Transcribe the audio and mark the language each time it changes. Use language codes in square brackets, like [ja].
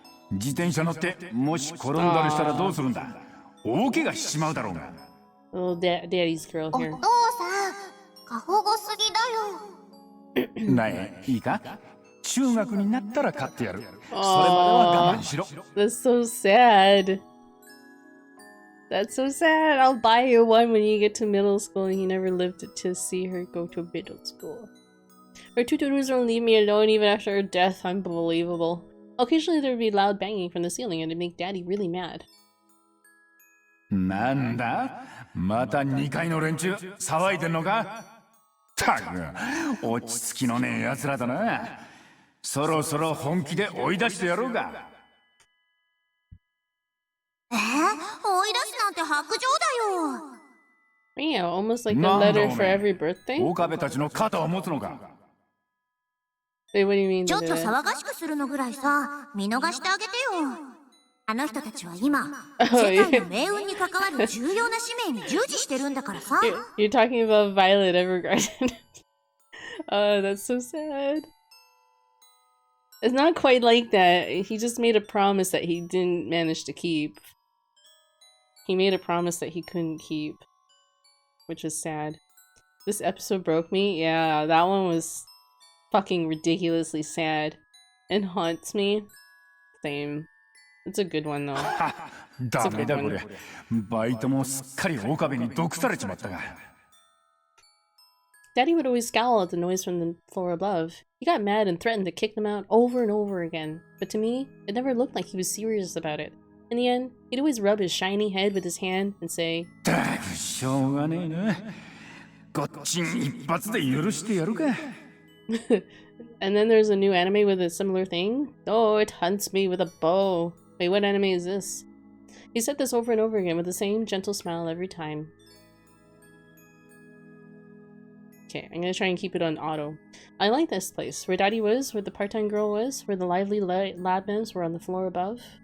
[ja] 自転車乗ってもし転んだりしたらどうするんだ。大怪我しちまうだろうが。 [en] Little daddy's girl [ja] お [en] here. [ja] 父さん、過保護すぎだよ。なえ、いいか？中学になったら買ってやる。それまでは我慢しろ。 [en] That's so sad. That's so sad. I'll buy you one when you get to middle school, and he never lived to see her go to middle school. Her tutorus don't leave me alone even after her death. Unbelievable. Occasionally there would be loud banging from the ceiling, and it'd make Daddy really mad. [ja] なんだ？また2階の連中騒いでんのか？たく、落ち着きのねえ奴らだな。そろそろ本気で追い出してやろうか。追い出すなんて白状だよ。 [en] Yeah, almost like a letter for every birthday. [ja] 岡部たちの肩を持つのか。 [en] Wait, what do you mean? [ja] ちょっと騒がしくするのぐらいさ、見逃してあげてよ。あの人たちは今、世界の命運に関わる重要な使命に従事してるんだからさ。 [en] You're talking about Violet Evergarden. Oh, that's so sad. It's not quite like that. He just made a promise that he didn't manage to keep. He made a promise that he couldn't keep, which is sad. This episode broke me. Yeah, that one was fucking ridiculously sad and haunts me. Same. It's a good one though. [ja] ダメだこれ。バイトもすっかり岡部に毒されちまったが。 [en] Daddy would always scowl at the noise from the floor above. He got mad and threatened to kick them out over and over again. But to me, it never looked like he was serious about it. In the end, he'd always rub his shiny head with his hand and say, [ja] だくしょうがねえな。こっちに一発で許してやるか。 [en] And then there's a new anime with a similar thing. Oh, it hunts me with a bow. Wait, what anime is this? He said this over and over again with the same gentle smile every time. Okay, I'm gonna try and keep it on auto. I like this place. Where Daddy was, where the part-time girl was, where the lively lab-members were on the floor above.